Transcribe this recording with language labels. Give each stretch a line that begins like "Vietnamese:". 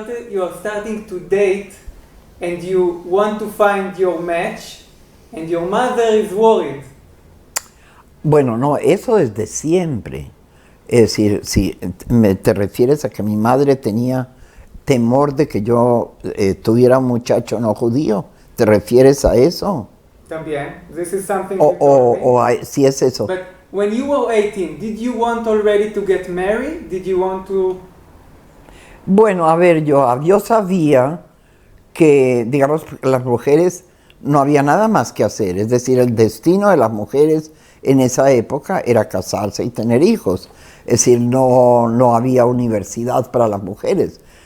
English: You are starting to date and you want to find your match and your mother is worried.
Spanish: Bueno, no, eso desde siempre. Es decir, si te refieres a que mi madre tenía temor de que yo tuviera un muchacho no judío, ¿te refieres a eso? También.
English: This is something you told me.
Spanish: Si es eso.
English: But when you were 18, did you want already to get married? Did you want to...
Spanish: Bueno, a ver, yo sabía que, digamos, las mujeres no había nada más que hacer. Es decir, el destino de las mujeres en esa época era casarse y tener hijos. Es decir, no había universidad para las mujeres.